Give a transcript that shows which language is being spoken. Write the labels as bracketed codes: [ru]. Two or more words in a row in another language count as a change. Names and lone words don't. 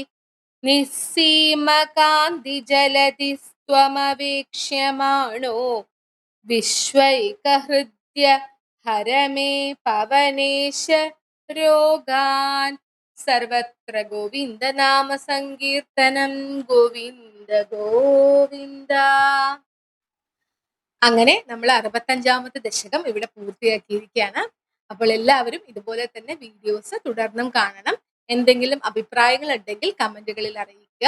[sa] निःसीमकान्तिजलधिस्त्वमवेक्ष्यमाणो विश्वैकहृद्य हर मे पवनेश रोगान् सर्वत्र गोविन्द नाम സങ്കീർത്തനം ഗോവിന്ദ ഗോവിന്ദ. [ml] അങ്ങനെ നമ്മൾ 65ാമത്തെ ദശകം ഇവിടെ പൂർത്തിയാക്കിയിരിക്കുകയാണ്. അപ്പോൾ എല്ലാവരും ഇതുപോലെ തന്നെ വീഡിയോസ് തുടർന്നും കാണണം. എന്തെങ്കിലും അഭിപ്രായങ്ങൾ ഉണ്ടെങ്കിൽ കമന്റുകളിൽ അറിയിക്കുക.